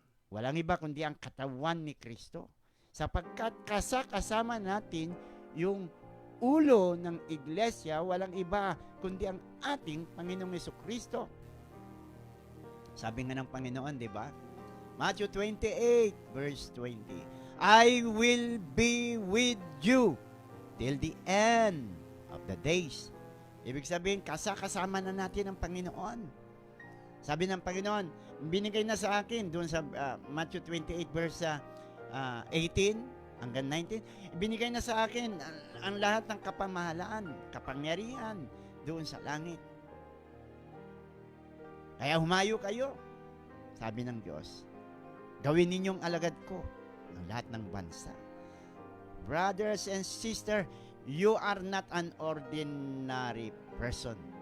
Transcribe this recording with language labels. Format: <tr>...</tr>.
<tl>Walang iba kundi ang katawan ni Kristo. Sapagkat kasama natin yung ulo ng iglesia, walang iba kundi ang ating Panginoong Jesucristo. Sabi nga ng Panginoon, di ba?</tl> <en>Matthew 28, verse 20. I will be with you till the end of the days.</en> <tl>Ibig sabihin, kasama na natin ang Panginoon. Sabi ng Panginoon, binigay na sa akin doon sa Matthew 28 verse 18 hanggang 19, binigay na sa akin ang lahat ng kapamahalaan, kapangyarihan doon sa langit. Kaya humayo kayo, sabi ng Diyos. Gawin ninyong alagad ko ang lahat ng bansa.</tl> <en>Brothers and sisters, you are not an ordinary person.</en>